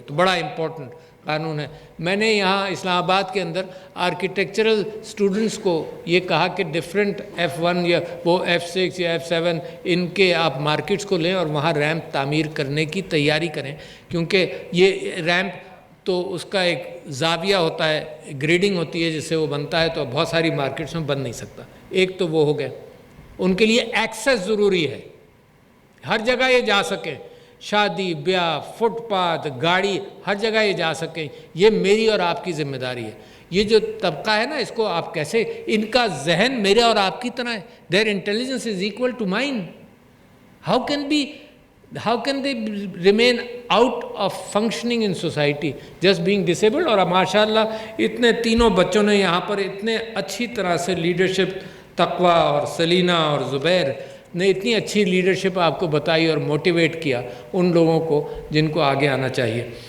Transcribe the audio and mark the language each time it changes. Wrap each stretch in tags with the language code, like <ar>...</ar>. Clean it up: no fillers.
<ur>تو بڑا امپورٹنٹ قانون ہے. میں نے یہاں اسلام آباد کے اندر آرکیٹیکچرل اسٹوڈنٹس کو یہ کہا کہ ڈفرینٹ F1 یا وہ F6 یا F7 ان کے آپ مارکیٹس کو لیں اور وہاں ریمپ تعمیر کرنے کی تیاری کریں، کیونکہ یہ ریمپ تو اس کا ایک زاویہ ہوتا ہے، گریڈنگ ہوتی ہے جس سے وہ بنتا ہے، تو بہت ساری مارکیٹس میں بن نہیں سکتا. ایک تو وہ ہو گیا. ان کے لیے ایکسیس ضروری ہے، ہر جگہ یہ جا سکیں، شادی بیاہ، فٹ پاتھ، گاڑی، ہر جگہ یہ جا سکیں. یہ میری اور آپ کی ذمہ داری ہے. یہ جو طبقہ ہے نا، اس کو آپ کیسے، ان کا ذہن میرے اور آپ کی طرح ہے.</ur> <en>their intelligence is equal to mine. How can they remain out of functioning in society just being disabled؟</en> <ur>اور ماشاءاللہ اتنے تینوں بچوں نے یہاں پر اتنے اچھی طرح سے لیڈرشپ، تقویٰ اور سلینہ اور زبیر نے اتنی اچھی لیڈرشپ آپ کو بتائی اور موٹیویٹ کیا ان لوگوں کو جن کو آگے آنا چاہیے.</ur>